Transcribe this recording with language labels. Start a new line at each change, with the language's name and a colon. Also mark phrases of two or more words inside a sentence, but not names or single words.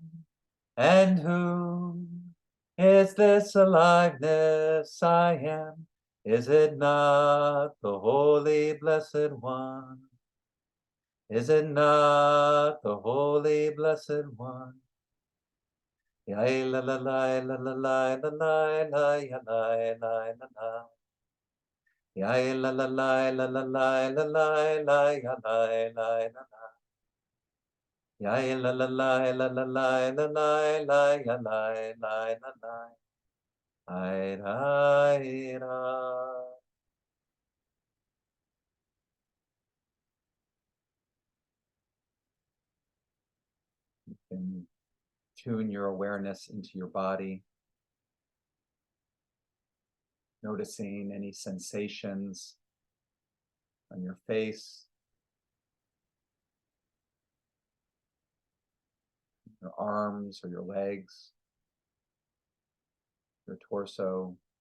English: And who is this aliveness I am? Is it not the Holy Blessed One? Is it not the Holy Blessed One? Ya la la la la la la la la la ya la la la la. Ya la la la la la la la la la ya la la la la. Ya la la la la la la la la la ya la la la la. Ira, ira. And tune your awareness into your body, noticing any sensations on your face, your arms or your legs, your torso.